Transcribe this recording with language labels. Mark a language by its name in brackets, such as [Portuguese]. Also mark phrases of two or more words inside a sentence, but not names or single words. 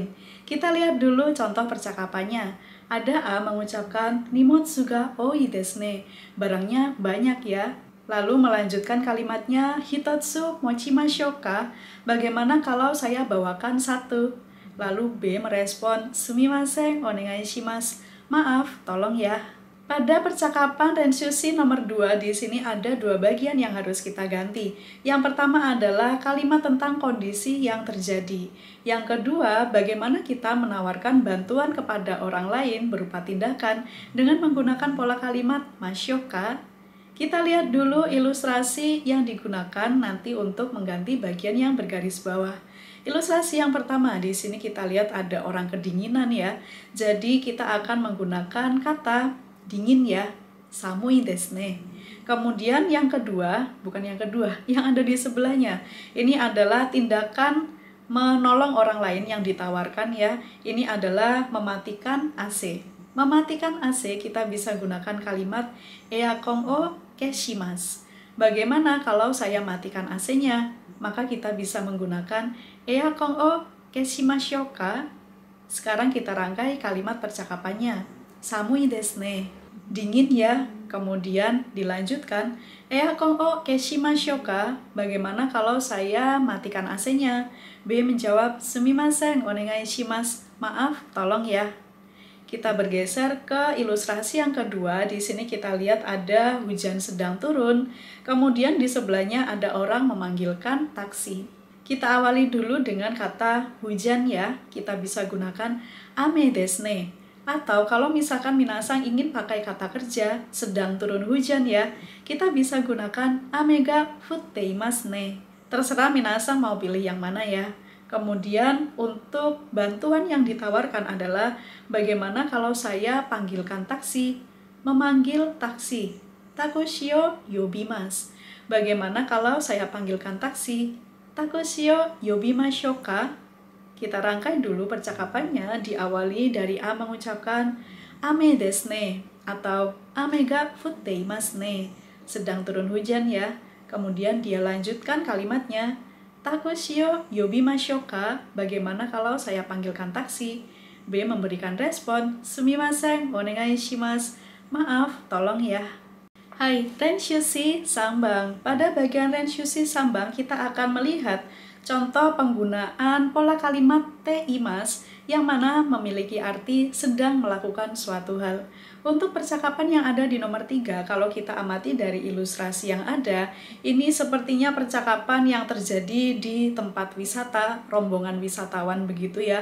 [Indonesian] Kita lihat dulu contoh percakapannya. Ada A mengucapkan [Japanese] 荷物が多いですね. [Indonesian] Barangnya banyak ya. Lalu melanjutkan kalimatnya [Japanese] 一つ持ちましょうか. [Indonesian] Bagaimana kalau saya bawakan satu? Lalu B merespon [Japanese] すみません、お願いします. [Indonesian] Maaf, tolong ya. Pada percakapan Renshu C nomor 2 di sini ada dua bagian yang harus kita ganti. Yang pertama adalah kalimat tentang kondisi yang terjadi. Yang kedua, bagaimana kita menawarkan bantuan kepada orang lain berupa tindakan dengan menggunakan pola kalimat masyoka. Kita lihat dulu ilustrasi yang digunakan nanti untuk mengganti bagian yang bergaris bawah. Ilustrasi yang pertama, di sini kita lihat ada orang kedinginan ya. Jadi kita akan menggunakan kata dingin ya, [Japanese] 寒いですね. [Indonesian] Kemudian yang kedua, bukan yang kedua, yang ada di sebelahnya. Ini adalah tindakan menolong orang lain yang ditawarkan ya. Ini adalah mematikan AC. Mematikan AC kita bisa gunakan kalimat [Japanese] エアコンを消します. [Indonesian] Bagaimana kalau saya matikan AC-nya? Maka kita bisa menggunakan [Japanese] エアコンを消しましょうか. [Indonesian] Sekarang kita rangkai kalimat percakapannya. [Japanese] 寒いですね. [Indonesian] Dingin ya. Kemudian dilanjutkan, [Japanese] エアコンを消しましょうか. [Indonesian] Bagaimana kalau saya matikan AC-nya? B menjawab, [Japanese] すみません、お願いします. [Indonesian] Maaf, tolong ya. Kita bergeser ke ilustrasi yang kedua. Di sini kita lihat ada hujan sedang turun. Kemudian di sebelahnya ada orang memanggilkan taksi. Kita awali dulu dengan kata hujan ya. Kita bisa gunakan [Japanese] 雨ですね. [Indonesian] Atau kalau misalkan minasang ingin pakai kata kerja, sedang turun hujan ya, kita bisa gunakan [Japanese] 雨が降っていますね. [Indonesian] Terserah minasang mau pilih yang mana ya. Kemudian untuk bantuan yang ditawarkan adalah bagaimana kalau saya panggilkan taksi, memanggil taksi. [Japanese] タクシーを呼びます. [Indonesian] Bagaimana kalau saya panggilkan taksi? [Japanese] タクシーを呼びましょうか? [Indonesian] Kita rangkai dulu percakapannya, diawali dari A mengucapkan [Japanese] 雨ですね [Indonesian] atau [Japanese] 雨が降っていますね. [Indonesian] Sedang turun hujan ya. Kemudian dia lanjutkan kalimatnya. [Japanese] タクシーを呼びましょうか? [Indonesian] Bagaimana kalau saya panggilkan taksi? B memberikan respon, [Japanese] すみません、お願いします. [Indonesian] Maaf, tolong ya. [Japanese] はい、練習C三番. [Indonesian] Pada bagian [Japanese] 練習C三番 [Indonesian] kita akan melihat contoh penggunaan pola kalimat [Japanese] ています [Indonesian] yang mana memiliki arti sedang melakukan suatu hal. Untuk percakapan yang ada di nomor 3, kalau kita amati dari ilustrasi yang ada, ini sepertinya percakapan yang terjadi di tempat wisata, rombongan wisatawan begitu ya.